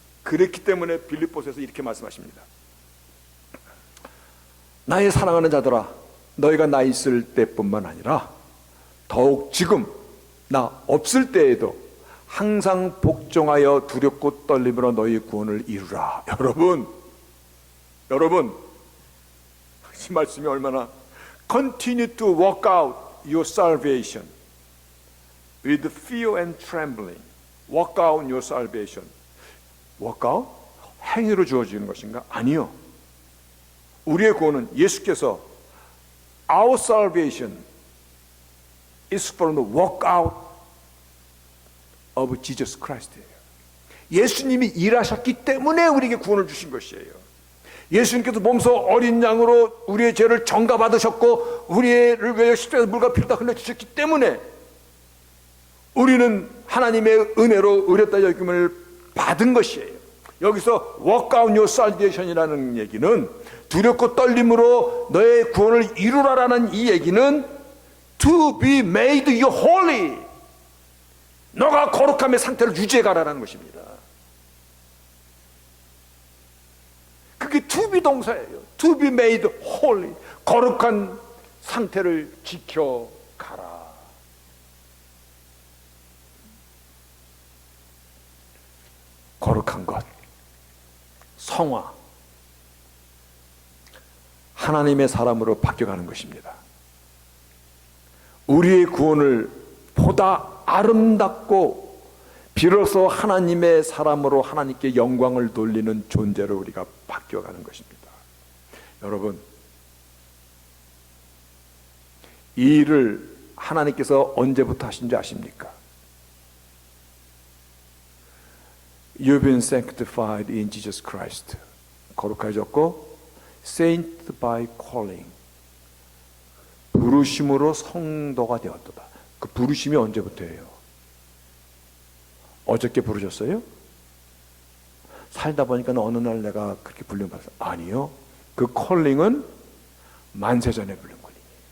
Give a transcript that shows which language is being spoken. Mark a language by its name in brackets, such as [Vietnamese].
[Korean] 그렇기 때문에 빌립보서에서 이렇게 말씀하십니다. 나의 사랑하는 자들아, 너희가 나 있을 때뿐만 아니라 더욱 지금 나 없을 때에도 항상 복종하여 두렵고 떨림으로 너희 구원을 이루라. 여러분 이 말씀이 얼마나 [English] Continue to work out your salvation with fear and trembling. Work out your salvation. Work out? [Korean] 행위로 주어지는 것인가? 아니요. 우리의 구원은 예수께서 [English] Our salvation is from the work out of Jesus Christ예요. [Korean] 예수님이 일하셨기 때문에 우리에게 구원을 주신 것이에요. 예수님께서 몸소 어린 양으로 우리의 죄를 전가받으셨고 우리를 위하여 십자가에서 물과 피를 다 흘려주셨기 때문에 우리는 하나님의 은혜로 의롭다 여김을 받은 것이에요. 여기서 [English] work out your salvation [Korean] 이라는 얘기는 두렵고 떨림으로 너의 구원을 이루라라는 이 얘기는 [English] to be made you holy, [Korean] 너가 거룩함의 상태를 유지해 가라는 것입니다. 그게 to be 동사예요. [English] to be made holy, [Korean] 거룩한 상태를 지켜가라. 거룩한 것, 성화, 하나님의 사람으로 바뀌어가는 것입니다. 우리의 구원을 보다 아름답고 비로소 하나님의 사람으로 하나님께 영광을 돌리는 존재로 우리가 바뀌어가는 것입니다. 여러분, 이 일을 하나님께서 언제부터 하신지 아십니까? [English] You've been sanctified in Jesus Christ. [Korean] 거룩해졌고 [English] saint by calling. [Korean] 부르심으로 성도가 되었도다. 그 부르심이 언제부터예요? 어저께 부르셨어요? 살다 보니까 어느 날 내가 그렇게 불림 받았어요. 아니요. 그 콜링은 만세전에 부른 콜링이에요.